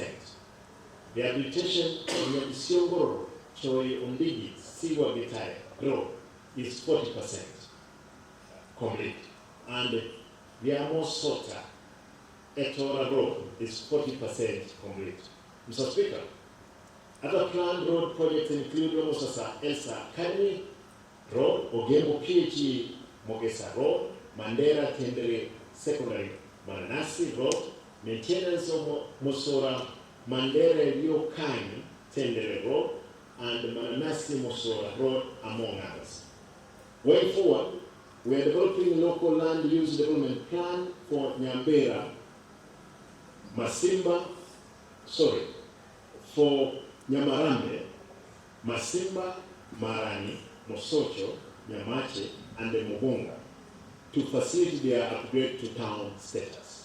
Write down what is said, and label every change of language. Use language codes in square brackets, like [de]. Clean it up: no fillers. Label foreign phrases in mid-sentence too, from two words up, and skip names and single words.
[en] Rehabilitation of Yabisiongoro, Choi Ondigi, Siwa Gitare Road is 40% complete. And Viamo Sota, Etora Road is 40% complete. Mr. Speaker, other planned road projects include Omosasa Elsa Academy Road, Ogembo PhD Mogesa Road, Mandera Tendere Secondary Mananasi Road, maintenance of Mosora Mandere Liokani Tendere Road, and Mananasi Mosora Road, among others. Going forward, we are developing local land use development plan for Nyambera, for Nyamarambe, Masimba, Marani, Mosocho, Nyamache, and the Mubonga to facilitate their upgrade to town status.